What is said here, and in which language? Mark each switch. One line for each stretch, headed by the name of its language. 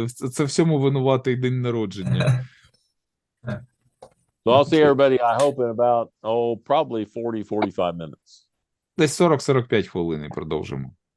Ukrainian: Це всьому винуватий день народження.
English: I'll see everybody, I hope, in about, probably 40-45 minutes.
Ukrainian: Десь 40-45 хвилин і продовжимо.